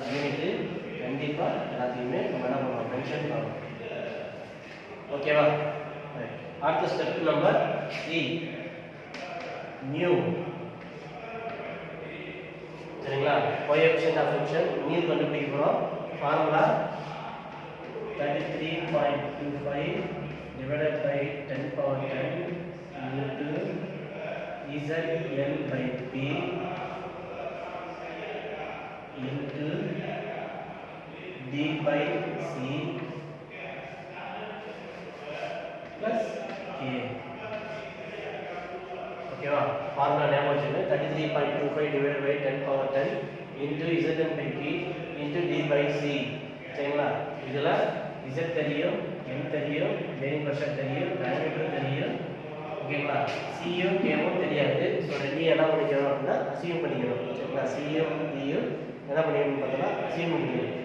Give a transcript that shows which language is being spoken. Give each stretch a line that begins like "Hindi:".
Tamil: Unit கண்டிப்பாக எல்லாத்தையுமே நம்ம என்ன பண்ணணும், மென்ஷன் பண்ணணும். ஓகேவா? அடுத்த ஸ்டெப் நம்பர் 3 நியூ. சரிங்களா? கோஎஃபிஷியன்ட் ஆஃப் ஃபங்க்ஷன் நியூ கண்டுபிடிக்கிறோம்.
English: Formula 33.25 divided by 10 power 10 into ZL by P into D by C plus K. ஓகேவா? Formula
Tamil: ஞாபகம் வச்சுக்கோங்க.
English: 33.25 divided by 10 power 10 into ZL by P into D by C.
Tamil: சரிங்களா? இதில் Z தெரியும், M தெரியும், bearing pressure தெரியும், diameter தெரியும். ஓகேங்களா? Cயும் Kயும் தெரியாது. ஸோ ரெண்டையும் என்ன பண்ணிக்கணும் அப்படின்னா அசியூம் பண்ணிக்கணும். சரிங்களா? Cயும் Dயும் என்ன பண்ணிக்கணும்னு பார்த்தோம்னா அசியூம் பண்ணிக்கணும்.